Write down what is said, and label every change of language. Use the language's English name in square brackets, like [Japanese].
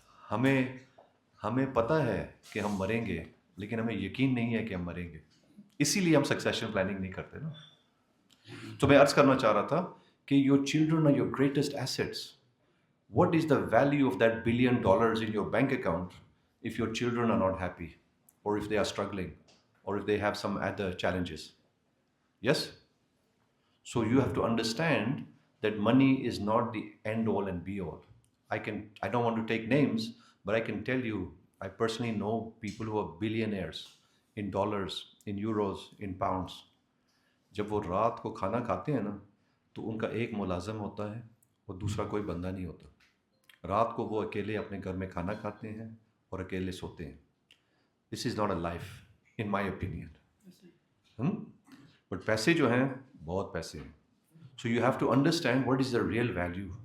[Urdu] ہمیں پتہ ہے کہ ہم مریں گے، لیکن ہمیں یقین نہیں ہے کہ ہم مریں گے، اسی لیے ہم سکسیشن پلاننگ نہیں کرتے نا. تو میں عرض کرنا چاہ رہا تھا کہ [English] Your children are your greatest assets. What is the value of that $1 billion in your bank account if your children are not happy, or if they are struggling, or if they have some other challenges? Yes? So you have to understand that money is not the end all and be all. I don't want to take names, but I can tell you, I personally know people who are billionaires in dollars, in euros, in pounds. [Urdu] جب وہ رات کو کھانا کھاتے ہیں نا تو ان کا ایک ملازم ہوتا ہے اور دوسرا کوئی بندہ نہیں ہوتا. رات کو وہ اکیلے اپنے گھر میں کھانا کھاتے ہیں اور اکیلے سوتے ہیں. [English] This is not a life in my opinion. But [Urdu] پیسے جو ہیں بہت پیسے ہیں. [English] So you have to understand what is the real value.